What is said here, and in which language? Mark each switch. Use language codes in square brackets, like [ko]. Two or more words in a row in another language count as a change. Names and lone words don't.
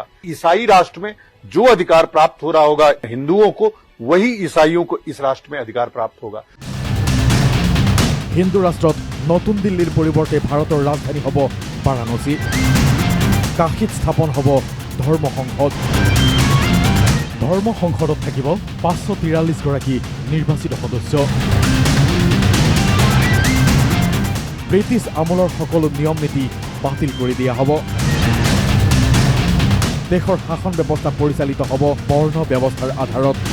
[hi] ईसाई राष्ट्र में जो अधिकार प्राप्त हो रहा होगा हिंदुओं को, वही ईसाइयों को इस राष्ट्र में अधिकार प्राप्त होगा। [as] হিন্দু ৰাষ্ট্ৰত নতুন দিল্লীৰ পৰিৱৰ্তে ভাৰতৰ ৰাজধানী হ'ব বাৰাণসী। কাশীত স্থাপন হ'ব ধৰ্ম সংসদ। ধৰ্ম সংসদত থাকিব 543 গৰাকী নিৰ্বাচিত সদস্য। ব্ৰিটিছ আমলৰ সকলো নিয়ম নীতি বাতিল কৰি দিয়া হ'ব। দেশৰ শাসন ব্যৱস্থা পৰিচালিত হ'ব বৰ্ণ ব্যৱস্থাৰ আধাৰত।